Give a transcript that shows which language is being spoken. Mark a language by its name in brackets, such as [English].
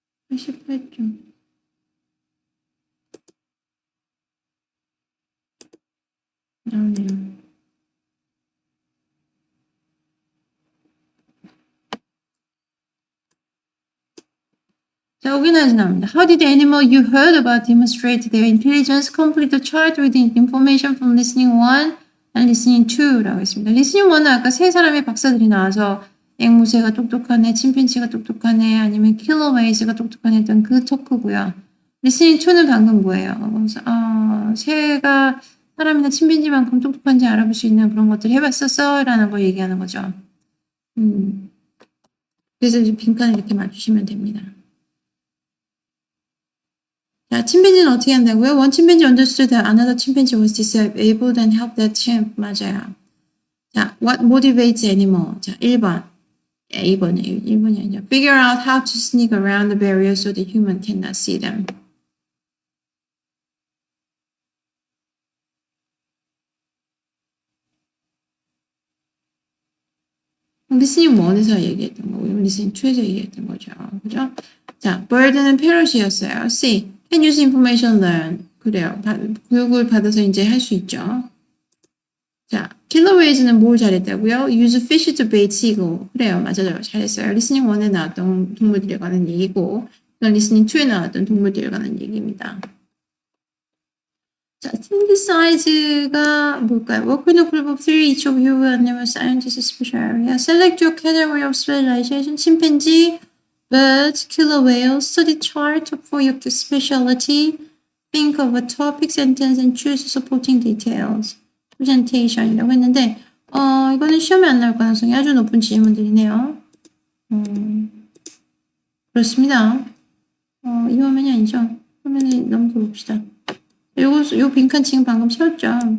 [Korean] 88쪽. 나오네요. 자, organize 나옵니다. [English] How did the animal you heard about demonstrate their intelligence? Complete the chart with information from listening 1 and listening 2 [Korean] 라고 했습니다. listening 1은 아까 세 사람의 박사들이 나와서 앵무새가 똑똑하네, 침팬지가 똑똑하네, 아니면 킬러웨이즈가 똑똑하네 했던 그 토크고요. listening 2는 방금 뭐예요? 새가 사람이나 침팬지만큼 똑똑한지 알아볼 수 있는 그런 것들 해봤었어? 라는 걸 얘기하는 거죠. 그래서 이제 빈칸을 이렇게 맞추시면 됩니다. 자, 침팬지는 어떻게 한다고요? [English] One chimpanzee understood that another chimpanzee was disabled and helped that chimp. [Korean] 맞아요. 자, [English] what motivates animal? [Korean] 자, 1번. 2번이에요. 1번이 아니죠. [English] Figure out how to sneak around the barrier so the human cannot see them. [Korean] 리스닝 1에서 얘기했던 거고, 리스닝 2에서 얘기했던 거죠. 그죠? 자, bird는 parrot이었어요. [English] C. Can use information learn. [Korean] 그래요. 교육을 받아서 이제 할 수 있죠. 자, killer whales는 뭘 잘했다고요? [English] Use fish to bait seagull. [Korean] 그래요. 맞아요. 잘했어요. 리스닝 1에 나왔던 동물들에 관한 얘기고, 이건 리스닝 2에 나왔던 동물들에 관한 얘기입니다. 자, synthesize가 뭘까요? [English] Work in a group of three, each of you will name a scientist's special area. Select your category of specialization. 침팬지, birds, killer whales. Study chart for your specialty. Think of a topic sentence and choose supporting details. [Korean] presentation이라고 했는데, 이거는 시험에 안 나올 가능성이 아주 높은 질문들이네요. 그렇습니다. 이 화면이 아니죠. 화면에 넘겨 봅시다. 요 빈칸 지금 방금 채웠죠.